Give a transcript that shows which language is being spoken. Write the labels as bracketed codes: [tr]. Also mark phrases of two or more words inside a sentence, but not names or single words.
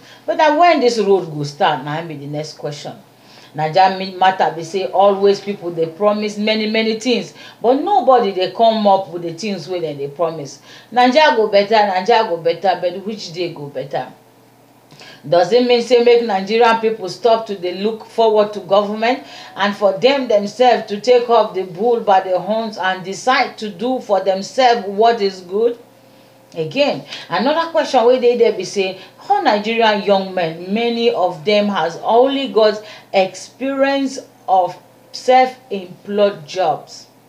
[pcm] But when this road go start, na be the next question. Naija matter be say always people dey promise many things, but nobody dey come up with the things wey dem dey promise. Naija go better, but which day go better? Does it mean say make Nigerian people stop to dey look forward to government, and for them themselves to take up the bull by the horns and decide to do for themselves what is good? Again, another question wey dey there be say, how Nigerian young men, many of them has only got experience of self-employed jobs.